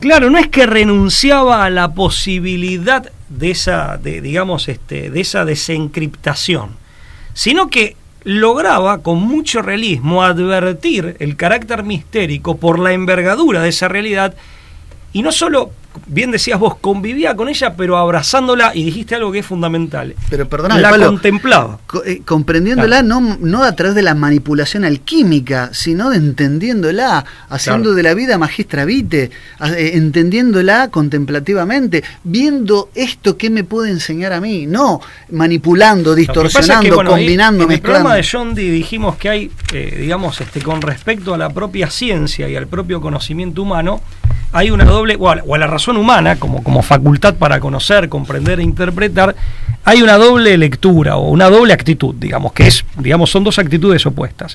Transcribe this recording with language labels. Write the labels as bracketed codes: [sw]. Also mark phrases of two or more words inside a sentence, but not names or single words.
[es] Claro, no es que renunciaba a la posibilidad de esa desencriptación, sino que lograba con mucho realismo advertir el carácter mistérico por la envergadura de esa realidad, y no solo, bien decías vos, convivía con ella, pero abrazándola, y dijiste algo que es fundamental. Pero perdóname, la Pablo, contemplaba. Comprendiéndola, claro. no a través de la manipulación alquímica, sino de entendiéndola, haciendo claro. de la vida [la] magistra vitae, [es] entendiéndola contemplativamente, viendo esto que me puede enseñar a mí, no manipulando, distorsionando, es que, combinando, en el mezclando. programa de John Dee dijimos que hay, con respecto a la propia ciencia y al propio conocimiento humano, hay una doble, o a la razón humana, como facultad para conocer, comprender e interpretar, hay una doble lectura o una doble actitud, son dos actitudes opuestas.